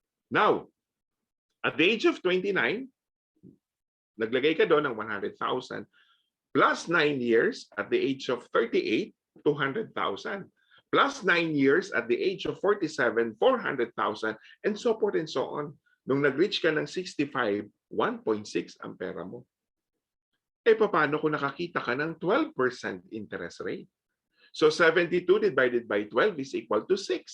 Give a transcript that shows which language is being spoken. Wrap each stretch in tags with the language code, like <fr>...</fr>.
<en>Now, at the age of 29,</en> <tl>naglagay ka doon ng</tl> <en>100,000 plus 9 years at the age of 38, 200,000. Plus 9 years at the age of 47, 400,000, and so forth and so on.</en> <tl>Nung nag-reach ka ng 65, 1.6 ang pera mo. E paano kung nakakita ka ng 12% interest rate?</tl> <en>So 72 divided by 12 is equal to 6.</en>